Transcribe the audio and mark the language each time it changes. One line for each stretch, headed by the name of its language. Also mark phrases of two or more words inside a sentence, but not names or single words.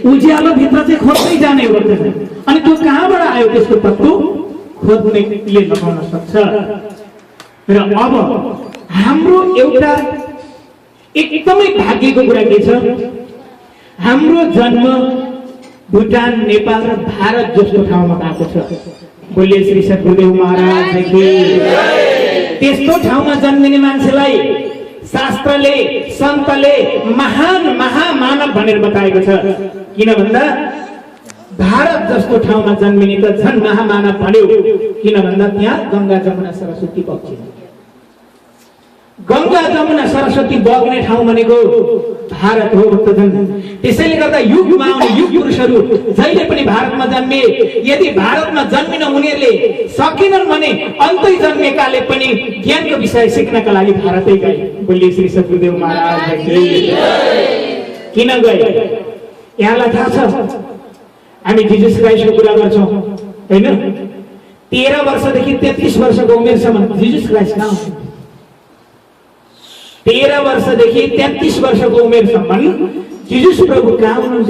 Nepali: उज्यालो भित्र चाहिँ खोज्दै जाने हो। अनि त्यो कहाँबाट आयो त्यसको पत्तो खोज्नेले लगाउन सक्छ। र अब हाम्रो एउटा एकदमै भाग्यको कुरा के छ? हाम्रो जन्म भुटान, नेपाल र भारत जस्तो ठाउँमा भएको छ।
Hindi: बोलिए श्री सद्गुरुदेव महाराज की जय।
Nepali: त्यस्तो ठाउँमा जन्मिने मान्छेलाई शास्त्रले, सन्तले महान महामानव भनेर बताएको छ। किन भन्दा भारत जस्तो ठाउँमा जन्मिने त झन् महामानव भन्यो। किन भन्दा त्यहाँ गङ्गा जमुना सरस्वती बग्छ। गङ्गा जमुना सरस्वती बग्ने ठाउँ भनेको भारत हो भक्तजन। त्यसैले गर्दा युगमा आउने युग पुरुषहरू जहिले पनि भारतमा जन्मे। यदि भारतमा जन्मिन उनीहरूले सकेनन् भने अन्तै जन्मेकाले पनि ज्ञानको विषय सिक्नका लागि भारतै गए।
Hindi: बोलिए श्री सद्गुरुदेव महाराज की जय।
Nepali: किन गए? यहाँलाई थाहा छ, हामी जिजस क्राइस्टको कुरा गर्छौँ होइन? 13 वर्षदेखि 33 वर्षको उमेरसम्म जिजस क्राइस्ट कहाँ हुनुहुन्छ? 13 वर्षदेखि 33 वर्षको उमेरसम्म जिजस प्रभु कहाँ हुनुहुन्थ्यो?